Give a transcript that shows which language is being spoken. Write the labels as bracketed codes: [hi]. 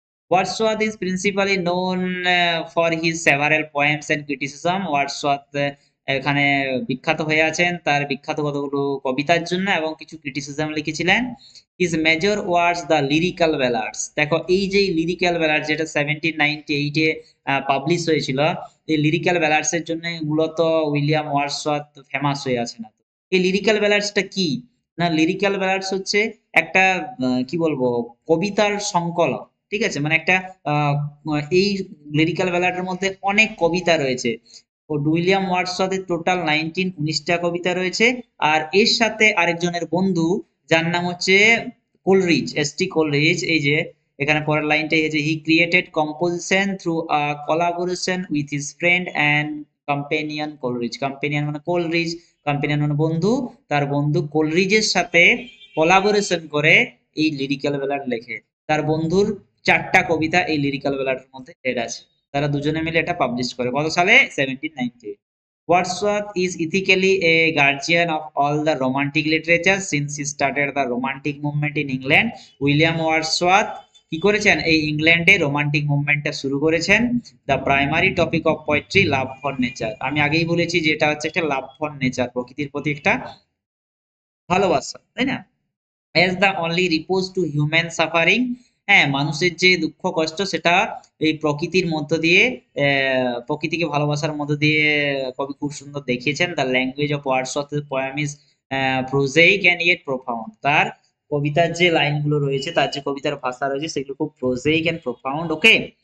[en] Wordsworth is principally known for his several poems and criticism. [bn] Wordsworth এখানে বিখ্যাত হয়ে আছেন তার বিখ্যাত কতগুলো কবিতার জন্য এবং কিছু ক্রিটিসিজম লিখেছিলেন। [en] His major works the lyrical ballads. [bn] দেখো এই যে লিরিক্যাল ব্যালাড যেটা 1798 এ পাবলিশ হয়েছিল, এই লিরিক্যাল ব্যালাডস এর জন্য মূলত উইলিয়াম ওয়ার্ডসওয়ার্থ ফেমাস হয়ে আছেন। এই লিরিক্যাল ব্যালাডসটা কি? না, লিরিক্যাল ব্যালাডস হচ্ছে একটা কি বলবো, কবিতার সংকলন। ঠিক আছে? মানে একটা আহ, এই লিরিক্যাল ব্যালাডের মধ্যে অনেক কবিতা রয়েছে। ও উইলিয়াম ওয়ার্ডসওয়ার্থের টোটাল 19টা কবিতা রয়েছে। আর এর সাথে আরেকজনের বন্ধু, যার নাম হচ্ছে কোলরিজ, এস.টি. কোলরিজ। এই যে এখানে পরের লাইনটাই হচ্ছে, [en] He created composition through a collaboration with his friend and companion Coleridge. [bn] Companion মানে কোলরিজ, কম্পেনিয়ন মানে বন্ধু। তার বন্ধু কোলরিজের সাথে কোলাবোরেশন করে এই লিরিক্যাল ব্যালাড লেখে। তার বন্ধুর 4টা কবিতা এই লিরিক্যাল ব্যালাডের মধ্যে এড আছে। তারা দুজনে মিলে এটা পাবলিশ করে কত সালে? 1798। [en] Wordsworth is ethically a guardian of all the romantic literature since he started the romantic movement in England. [bn] William Wordsworth কি করেছেন? এই ইংল্যান্ডে রোমান্টিক মুভমেন্টটা শুরু করেছেন। [en] The primary topic of poetry love for nature. [bn] আমি আগেই বলেছি যে এটা হচ্ছে একটা [en] love for nature, [bn] প্রকৃতির প্রতি একটা ভালোবাসা, তাই না? [en] as the only repose to human suffering. [bn] হ্যাঁ, মানুষের যে দুঃখ কষ্ট সেটা এই প্রকৃতির মধ্য দিয়ে, প্রকৃতিকে ভালোবাসার মধ্য দিয়ে কবি খুব সুন্দর দেখিয়েছেন। [en] The language of Wordsworth poem is prosaic and yet profound. [bn] তার কবিতার যে লাইনগুলো রয়েছে, তার যে কবিতার ভাষা রয়েছে, সেগুলো খুব [en] Prosaic and profound. [bn] ওকে?